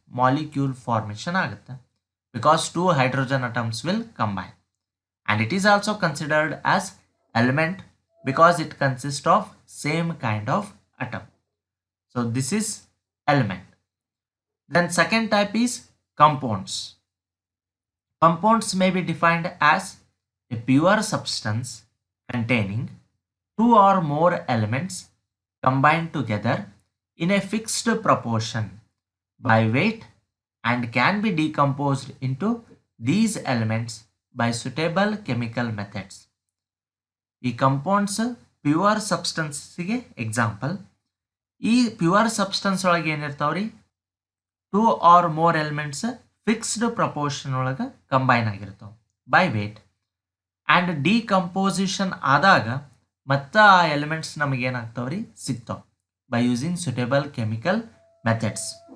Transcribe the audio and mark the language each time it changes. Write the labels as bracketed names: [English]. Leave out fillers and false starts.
[English] molecule formation [Kannada] ಆಗುತ್ತೆ, [English] Because two hydrogen atoms will combine. and it is also considered as element because it consists of same kind of atom. So this is element. Then second type is compounds. Compounds may be defined as a pure substance containing two or more elements combined together in a fixed proportion by weight and can be decomposed into these elements by suitable chemical methods. ಈ compounds [Kannada] pure ಸಬ್ಸ್ಟೆನ್ಸಿಗೆ example. ಈ pure substance ಒಳಗೆ ಏನಿರ್ತಾವ್ರಿ, [English] 2 or more [Kannada] elements fixed proportion ಒಳಗೆ combine ಆಗಿರ್ತಾವೆ by wait. And decomposition ಆದಾಗ ಮತ್ತೆ ಆ elements ನಮಗೇನಾಗ್ತಾವ್ರಿ, ಸಿಗ್ತಾವೆ [English] By using suitable chemical methods.